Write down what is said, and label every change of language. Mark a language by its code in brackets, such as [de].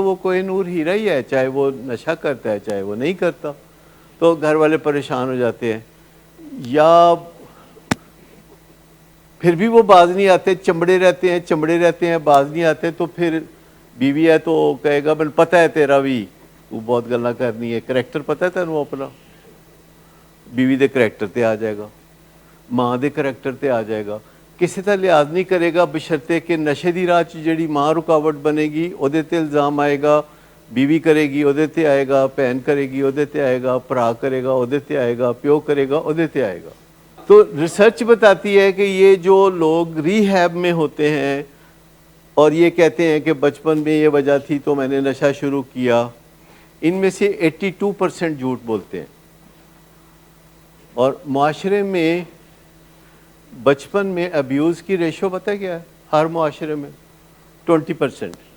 [ur] تو وہ کوہ نور ہیرا ہی ہے، چاہے وہ نشہ کرتا ہے چاہے وہ نہیں کرتا، تو گھر والے پریشان ہو جاتے ہیں. یا پھر بھی وہ باز نہیں آتے، چمڑے رہتے ہیں باز نہیں آتے، تو پھر بیوی ہے تو کہے گا مجھے پتہ ہے تیرا بھی تو بہت گلاں کرنی ہے، [pa] کریکٹر پتہ ہے تینوں اپنا. بیوی دے کریکٹر تے آ جائے گا، ماں دے کریکٹر تے آ جائے گا، [ur] کسی طرح لحاظ نہیں کرے گا بشرطے کہ [pa] نشے دی راہ جڑی ماں رکاوٹ بنے گی اودے تے الزام آئے گا، بیوی کرے گی اودے تے آئے گا، بہن کرے گی اودے تے آئے گا، بھرا کرے گا اودے تے آئے گا، پیو کرے گا اودے تے آئے گا. [ur] تو ریسرچ بتاتی ہے کہ یہ جو لوگ ری ہیب میں ہوتے ہیں اور یہ کہتے ہیں کہ بچپن میں یہ وجہ تھی تو میں نے نشہ شروع کیا، ان میں سے 82% جھوٹ بولتے ہیں. اور معاشرے میں بچپن میں ابیوز کی ریشو پتہ کیا ہے؟ ہر معاشرے میں 20%.